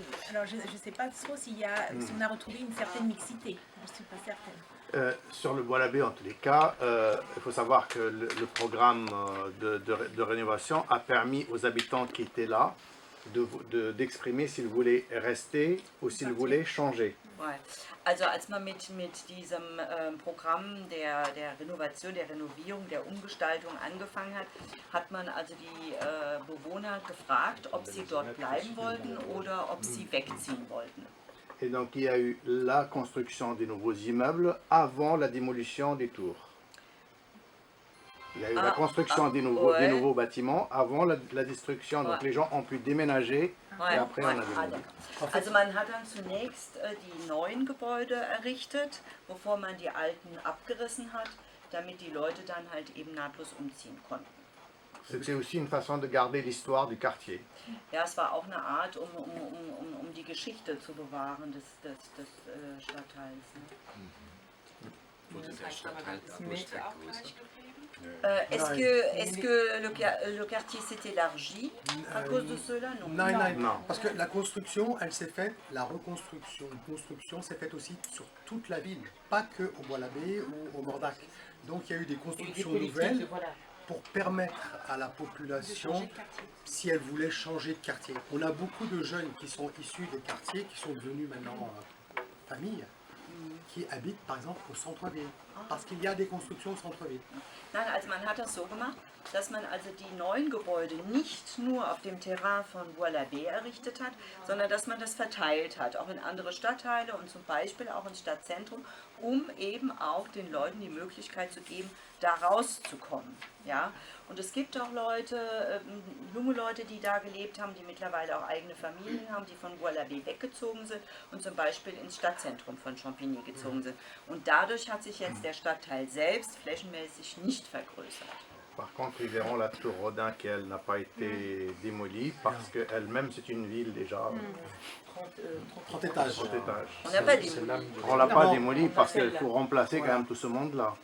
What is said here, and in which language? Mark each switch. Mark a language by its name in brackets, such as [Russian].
[French] Alors, je ne sais pas trop si on a retrouvé une certaine mixité. Je ne suis pas certaine. Sur le Bois-l'Abbé, en tous les cas, il faut savoir que le programme de rénovation a permis aux habitants qui étaient là d'exprimer s'ils voulaient rester ou s'ils voulaient changer. Ouais. [German] Also als man mit diesem Programm der Renovation, der Renovierung, der Umgestaltung angefangen hat, hat man also die Bewohner gefragt, ob sie dort bleiben wollten oder ob sie wegziehen wollten. [French] Et donc il y a eu la construction des nouveaux immeubles avant la démolition des tours. Il y a eu la construction des nouveaux bâtiments avant la destruction. Donc les gens ont pu déménager et après on a démoli. Also man hat dann zunächst die neuen Gebäude errichtet, bevor man die alten abgerissen hat, damit die Leute dann halt eben nahtlos umziehen konnten. C'était aussi une façon de garder l'histoire du quartier. [German] Ja, es war auch eine Art, um die Geschichte zu bewahren des Stadtteils. Ne? Wurde der Stadtteil dadurch vergrößert? [French] Est-ce que le quartier s'est élargi à cause de cela? Non. Non. Parce que la construction, elle s'est faite, la reconstruction, la construction s'est faite aussi sur toute la ville, pas que au Bois-l'Abbé ou au Mordac. Donc il y a eu des constructions nouvelles pour permettre à la population, si elle voulait changer de quartier. On a beaucoup de jeunes qui sont issus des quartiers, qui sont devenus maintenant familles, qui habitent par exemple au centre-ville, parce qu'il y a des constructions au centre-ville. [German] Nein, also man hat das so gemacht, dass man also die neuen Gebäude nicht nur auf dem Terrain von Bois-l'Abbé errichtet hat, sondern dass man das verteilt hat, auch in andere Stadtteile und zum Beispiel auch ins Stadtzentrum, um eben auch den Leuten die Möglichkeit zu geben, da rauszukommen. Ja? Und es gibt auch Leute, junge Leute, die da gelebt haben, die mittlerweile auch eigene Familien haben, die von Bois-l'Abbé weggezogen sind und zum Beispiel ins Stadtzentrum von Champigny gezogen sind. Und dadurch hat sich jetzt der Stadtteil selbst flächenmäßig nicht vergrößert. [French] Par contre, ils verront la tour Rodin qui, elle, n'a pas été démolie parce qu'elle-même, c'est une ville déjà. 30 étages. 30 étages. On n'a pas démoli. On ne l'a pas démolie parce qu'il faut remplacer quand même tout ce monde-là.